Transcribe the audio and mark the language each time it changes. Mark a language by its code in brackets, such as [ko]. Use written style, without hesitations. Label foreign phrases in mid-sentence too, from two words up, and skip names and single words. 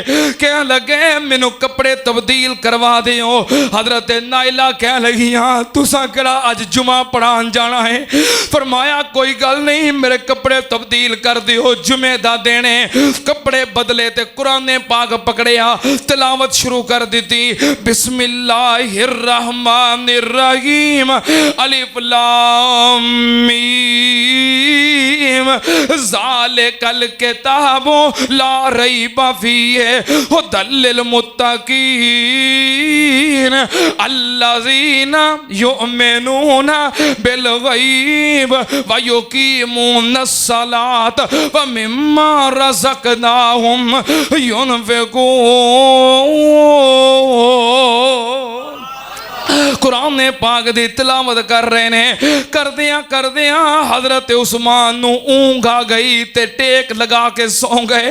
[pa] کہن لگے مینوں کپڑے تبدیل کروا دیو. حضرت نائلہ کہہ لگیاں تساں کیہڑا اج جمعہ پڑھان جانا ہے. فرمایا کوئی گل نہیں، میرے کپڑے تبدیل کر دیو، جمعے دا دن ہے. کپڑے بدلے تے قرآن پاک پکڑیا، تلاوت شروع کر دی. [ar] بسم الله الرحمن الرحيم الم ذلك الكتاب لا ريب فيه هدى لل المتقين الذين يؤمنون بالغيب ويقيمون الصلاة ومما رزقناهم ينفقون. [pa] قرآن پاک دی تلاوت کر رہے نے، کردیاں کردیاں حضرت عثمان نوں اونگھ آ گئی تے ٹیک لگا کے سوں گئے.